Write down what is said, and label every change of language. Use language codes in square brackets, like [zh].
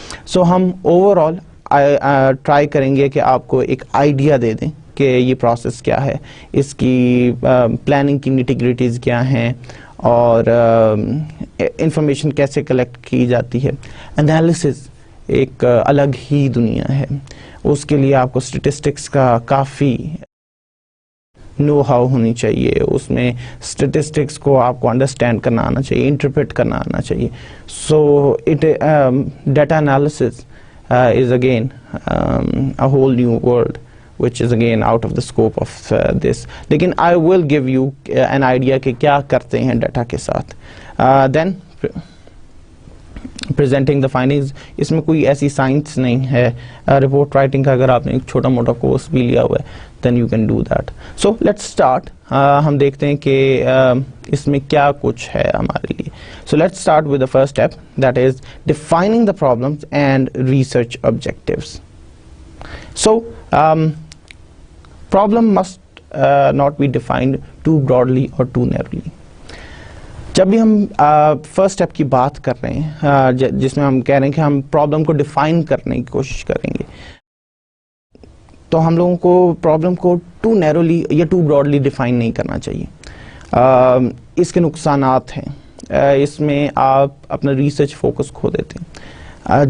[ur] سو ہم over all try کریں گے کہ آپ کو ایک آئیڈیا دے دیں کہ یہ پروسیس کیا ہے, اس کی پلاننگ کی نیٹی-گریٹیز کیا ہیں, اور انفارمیشن کیسے کلیکٹ کی جاتی ہے. انالیسس ایک الگ ہی دنیا ہے, اس کے لیے آپ کو اسٹیٹسٹکس کا کافی نو ہاؤ ہونی چاہیے, اس میں اسٹیٹسٹکس کو آپ کو انڈرسٹینڈ کرنا آنا چاہیے, انٹرپریٹ کرنا آنا چاہیے. [en] So data analysis is again a whole new world which is again out of the scope of this. [ur] لیکن [en] I will give you an idea [ur] کہ کیا کرتے ہیں ڈیٹا کے ساتھ. [en] Then presenting the findings, [ur] اس میں کوئی ایسی سائنس نہیں ہے. رپورٹ رائٹنگ کا اگر آپ نے ایک چھوٹا موٹا کورس بھی لیا ہوا ہے [en] then you can do that. So let's start. [ur] ہم دیکھتے ہیں کہ اس میں کیا کچھ ہے ہمارے لیے. [en] So let's start with the first step, that is defining the problems and research objectives. So problem must not be defined too broadly or too narrowly. [ur] جب بھی ہم فرسٹ اسٹیپ کی بات کر رہے ہیں, جس میں ہم کہہ رہے ہیں کہ ہم پرابلم کو ڈیفائن کرنے کی کوشش کریں گے, تو ہم لوگوں کو پرابلم کو ٹو نیرولی یا ٹو براڈلی ڈیفائن نہیں کرنا چاہیے. اس کے نقصانات ہیں, اس میں آپ اپنا ریسرچ فوکس کھو دیتے ہیں.